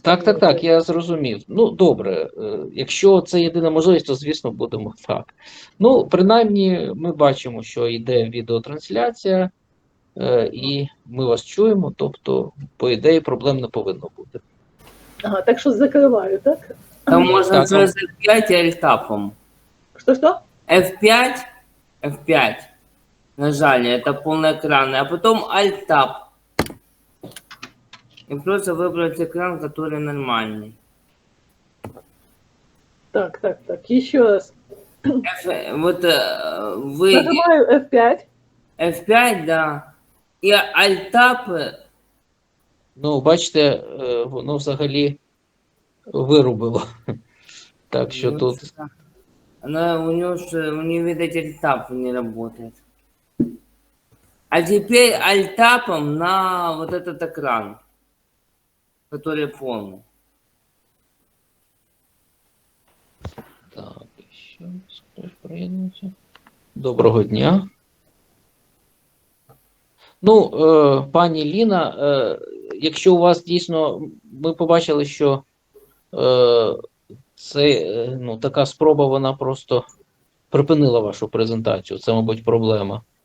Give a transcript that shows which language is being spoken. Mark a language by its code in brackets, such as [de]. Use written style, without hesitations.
[uk] так, я зрозумів. Ну, добре, якщо це єдина можливість, то, звісно, будемо так. Ну, принаймні, ми бачимо, що йде відеотрансляція, і ми вас чуємо, тобто, по ідеї, проблем не повинно бути. Ага, так що закриваю, так? [ru] Там можно через F5 и альтапом. Что? F5, F5 нажали, это полноэкранный, а потом альтап. И просто выбрать экран, который нормальный. Так, еще раз. Вот вы... Нажимаю F5. F5, да. [uk] І альтап. Ну, бачите, воно взагалі вирубило. Так що ну, тут... [ru] у него, видать, альтап не работает. А теперь альтапом на вот этот экран, который полный. [uk] Так, ще хтось приєднується. Доброго дня. Ну, пані Ліна, якщо у вас дійсно, ми побачили, що це, ну, така спроба, вона просто припинила вашу презентацію, це, мабуть, проблема.